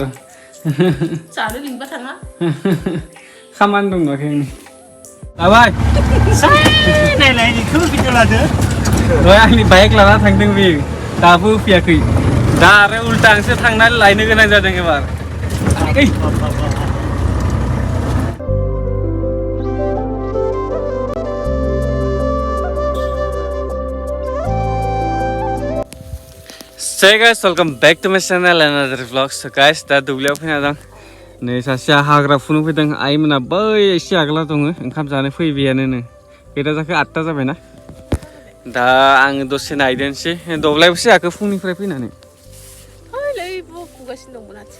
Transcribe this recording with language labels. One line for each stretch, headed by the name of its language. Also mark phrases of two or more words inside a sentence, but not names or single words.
Bodo: जानो लिंबा थाङा खामानि दं नाखै आबाय नायलाय बेखौ भिडिअ लादो दहाय आंनि बाइक लाना थांदों बे दाबो फैयाखै दा आरो उल्टा आंसो थांनानै लायनो गोनां जादों एबार
English: Hey guys, welcome back to my channel and another vlog. So guys,
Bodo: दा दुब्लियाव फैना दं नै सासेया हाग्रा फुनो फैदों आइमोना बै एसे आगोलाव दङ ओंखाम जानो फैबायानो बेदा जाखो 8टा जाबायना दा आङो दसे नायदोंसै दब्लायबोसो जाखो फुंनिफ्राय फैनानै ओइलै फुगासिनो दंमोन आथिं